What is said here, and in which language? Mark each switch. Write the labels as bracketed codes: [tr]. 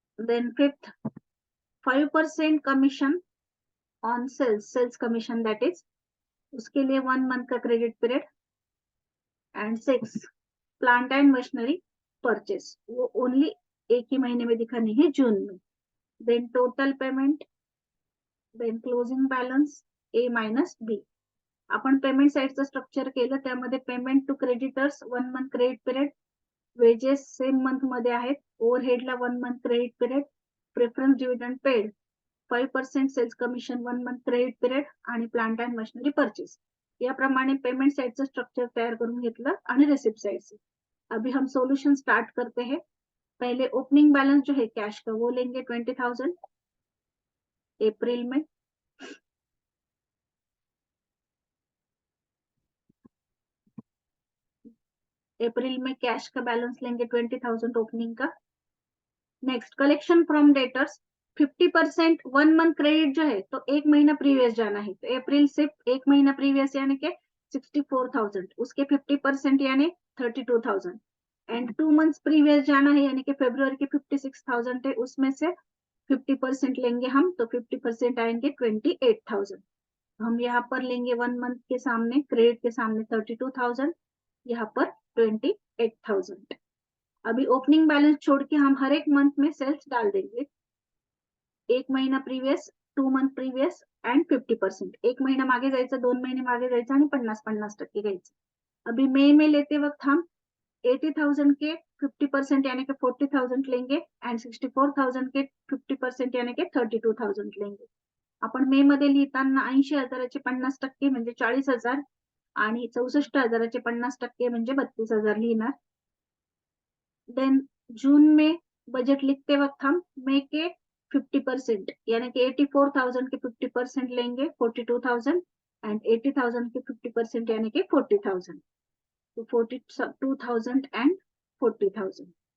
[en] then fifth 5% commission on sales commission that is, [hi] उसके लिए 1 month का credit period. And six plant and machinery purchase, वो only एक ही महीने में दिखानी है, जून में। [en] Then total payment, then closing balance A minus B. [mr] आपण पेमेंट साइडचं स्ट्रक्चर केलं, त्यामध्ये payment to creditors 1 month credit period, wedges same month मध्ये आहेत, ओव्हरहेडला 1 month credit period, preference dividend paid 5% cells commission 1 month credit period, आणि प्लांट अँड मशीनरी परचेस। याप्रमाणे payment साइडचं structure तैयार करून घेतलं आणि रिसिप्ट साइड से। [hi] अभी हम सोल्यूशन स्टार्ट करते हैं। पहले ओपनिंग बैलेंस जो है कैश का वो लेंगे 20,000 अप्रैल में। अप्रैल में कैश का बैलेंस लेंगे 20,000 ओपनिंग का। Next collection from debtors 50%, 1 month credit जो है तो एक महीना प्रीवियस जाना है, तो अप्रैल से एक महीना प्रीवियस यानी के 64,000, उसके 50% यानी 32,000। एंड 2 मंथ्स प्रीवियस जाना है यानी कि फरवरी के 56,000 है, उसमें से 50% लेंगे हम, तो 50% आएंगे 28,000। हम यहाँ पर लेंगे 1 मंथ के सामने क्रेडिट के सामने 32,000, यहाँ पर 28,000। अभी ओपनिंग बैलेंस छोड़ के हम हर एक मंथ में सेल्स डाल देंगे। एक महीना प्रीवियस, 2 मंथ प्रीवियस एंड 50%। [mr] एक महीना मागे जायचं, 2 महीने मागे जायचं आणि 50-50% घ्यायचं। [hi] अभी मई में लेते वक्त हम 80,000 के 50% यानी कि 40,000 लेंगे, एंड 64,000 के 50% यानी कि 32,000 लेंगे। [mr] आपण मे मध्ये लिहिताना 80,000चे 50% म्हणजे 40,000, आणि 64,000चे 50% म्हणजे 32,000 लिहिणार। [hi] देन जून में बजट लिखते वक्त हम मई के 50% यानी कि 84,000 के 50% लेंगे 42,000, एंड 80,000 के 50% यानी कि 40,000, तो 42,000 एंड 40,000।